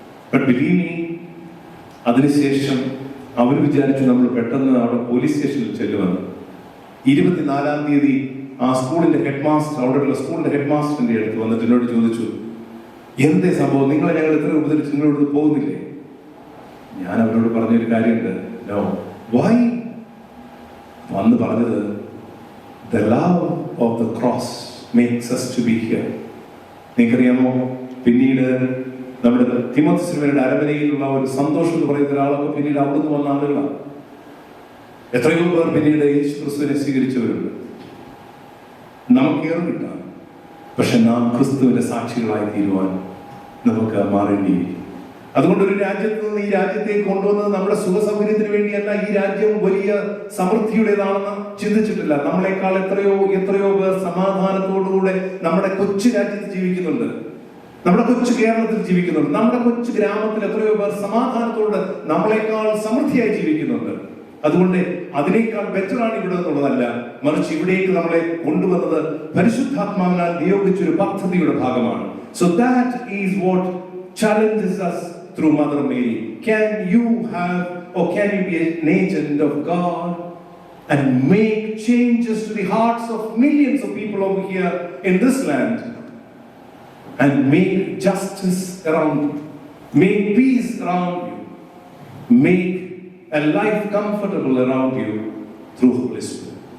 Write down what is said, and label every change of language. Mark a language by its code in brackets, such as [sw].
[en] but believe me, [ml] അതിനുശേഷം അവർ വിചാരിച്ചു നമ്മൾ പെട്ടെന്ന് അവിടെ പോലീസ് സ്റ്റേഷനിൽ ചെല്ലുമെന്ന്. 24-ാം തീയതി ആ സ്കൂളിന്റെ ഹെഡ് മാസ്റ്റർ, അവിടെയുള്ള സ്കൂളിന്റെ ഹെഡ് മാസ്റ്ററിന്റെ അടുത്ത് വന്നിട്ട് എന്നോട് ചോദിച്ചു, എന്തേ സംഭവം, നിങ്ങളെ ഞങ്ങൾ എത്ര ഉപദ്രവിച്ചു, നിങ്ങളോട് പോകുന്നില്ലേ? ഞാൻ അവരോട് പറഞ്ഞൊരു കാര്യമുണ്ട്, [en] No. Why? [ml] വന്ന് പറഞ്ഞത്, [en] the love of the cross makes us to be here. [ml] നിങ്ങൾക്കറിയാമോ, പിന്നീട് നമ്മുടെ തിമോഥെയോസിന്റെ അരമനയിലുള്ള ഒരു സന്തോഷം എന്ന് പറയുന്ന ഒരാളൊക്കെ പിന്നീട് അവിടുന്ന് വന്ന ആളുകളാണ്. എത്രയോ പേർ പിന്നീട് യേശു ക്രിസ്തുവിനെ സ്വീകരിച്ചവരുണ്ട്. നമുക്കേറെ കിട്ടാം, പക്ഷെ നാം ക്രിസ്തുവിന്റെ സാക്ഷികളായി തീരുവാൻ നമുക്ക് മാറേണ്ടിയിരിക്കും. അതുകൊണ്ട് ഒരു രാജ്യത്ത് നിന്ന് ഈ രാജ്യത്തേക്ക് കൊണ്ടുവന്നത് നമ്മുടെ സുഖ സൗകര്യത്തിന് വേണ്ടിയല്ല. ഈ രാജ്യം വലിയ സമൃദ്ധിയുടേതാണെന്ന് ചിന്തിച്ചിട്ടില്ല. നമ്മളെക്കാൾ എത്രയോ പേർ സമാധാനത്തോടുകൂടെ നമ്മുടെ കൊച്ചു രാജ്യത്ത് ജീവിക്കുന്നുണ്ട്, നമ്മുടെ കൊച്ചു കേരളത്തിൽ ജീവിക്കുന്നുണ്ട്. നമ്മുടെ കൊച്ചു ഗ്രാമത്തിൽ എത്രയോ പേർ സമാധാനത്തോടെ നമ്മളെക്കാൾ സമൃദ്ധിയായി ജീവിക്കുന്നുണ്ട്. അതുകൊണ്ട് അതിനേക്കാൾ ബെറ്ററാണ് ഇവിടെ എന്നുള്ളതല്ല, മറിച്ച് ഇവിടേക്ക് നമ്മളെ കൊണ്ടുവന്നത് പരിശുദ്ധാത്മാവിനാൽ നിയോഗിച്ചൊരു പദ്ധതിയുടെ ഭാഗമാണ്. [en] So that is what challenges us through Mother Mary. Can you be an agent of God and make changes to the hearts of millions of people over here in this land and make justice around you, make peace around you, make a life comfortable around you through Holy Spirit?